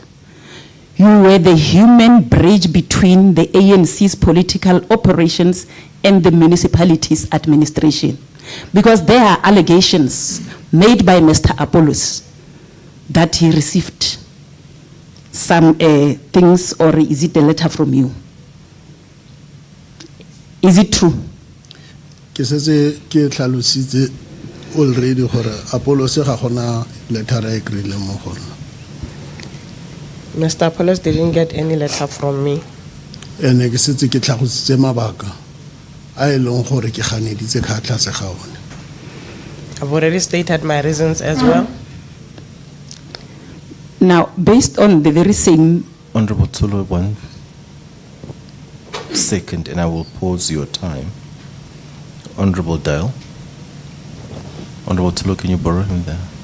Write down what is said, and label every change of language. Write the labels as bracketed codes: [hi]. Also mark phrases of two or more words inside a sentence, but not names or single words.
[en] You were the human bridge between the ANC's political operations and the municipality's administration. Because there are allegations made by Mr. Apollos that he received some things, or is it a letter from you? Is it true? [tn] Ke setse ke tlhalositse already gore Apollo se ga gona letter e krile mo gona. [en] Mr. Apollos didn't get any letter from me. [tn] Ene ke setse ke tlhagositse mabaka a e leng gore ke ganeditse ka tlase ga one. [en] I've already stated my reasons as well. Now, based on the very same, Honorable Tsolo, 1 second, and I will pause your time. Honorable Dial. Honorable Tsolo, can you borrow him there?